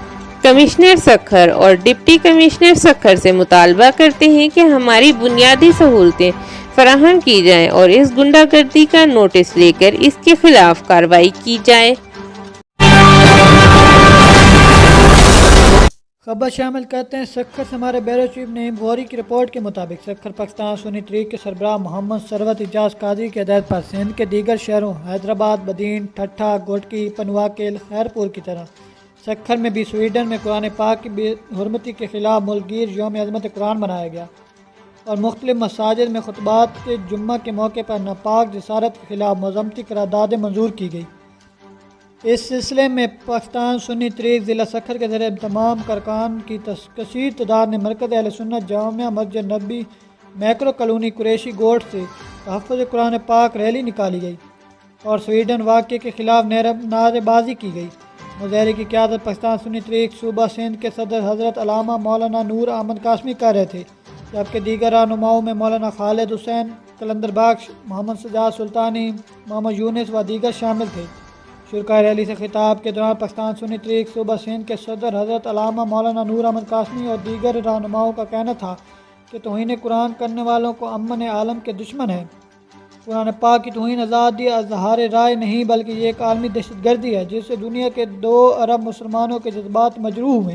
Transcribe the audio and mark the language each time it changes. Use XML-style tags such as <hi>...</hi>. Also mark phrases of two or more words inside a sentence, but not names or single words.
<ur>ہم کمشنر سکھر اور ڈپٹی کمشنر سکھر سے مطالبہ کرتے ہیں کہ ہماری بنیادی سہولتیں فراہم کی جائیں اور اس غنڈہ گردی کا نوٹس لےکر اسکے خلاف کارروائی کی جائے. خبر شامل کرتے ہیں سکھر سے ہمارے بیورو چیف نعیم گوری کی رپورٹ کے مطابق سکھر پاکستان سنی تحریک کے سربراہ محمد ثروت اعجاز قاضی کے ہدایت پر سندھ کے دیگر شہروں حیدرآباد، بدین، ٹھٹھہ، گھوٹکی، پنوعاقل، خیرپور کی طرح سکھر میں بھی سویڈن میں قرآن پاک کی بےحرمتی کے خلاف ملک گیر یوم عظمت قرآن منایا گیا اور مختلف مساجد میں خطبات کے جمعہ کے موقع پر ناپاک جسارت کے خلاف مذمتی قراردادیں منظور کی گئی. اس سلسلے میں پاکستان سنی تحریک ضلع سکھر کے ذریعے تمام کارکنان کی کثیر تعداد نے مرکز اہل سنت جامعہ مسجد نبی میکرو کالونی قریشی گوٹھ سے تحفظ قرآن پاک ریلی نکالی گئی اور سویڈن واقعے کے خلاف نعرےبازی کی گئی. مظاہرے کی قیادت پاکستان سنی تحریک صوبہ سندھ کے صدر حضرت علامہ مولانا نور احمد قاسمی کر رہے تھے، جبکہ دیگر رہنماؤں میں مولانا خالد حسین، قلندر بخش، محمد سجاد سلطانی، محمد یونس و دیگر شامل تھے. شرکاء ریلی سے خطاب کے دوران پاکستان سنی تحریک صوبہ سندھ کے صدر حضرت علامہ مولانا نور احمد قاسمی اور دیگر رہنماؤں کا کہنا تھا کہ توہین قرآن کرنے والوں کو امن عالم کے دشمن ہے. قرآن پاک کی توہین آزادی اظہار رائے نہیں بلکہ یہ ایک عالمی دہشت گردی ہے جس سے دنیا کے 2 ارب مسلمانوں کے جذبات مجروح ہوئے.</ur>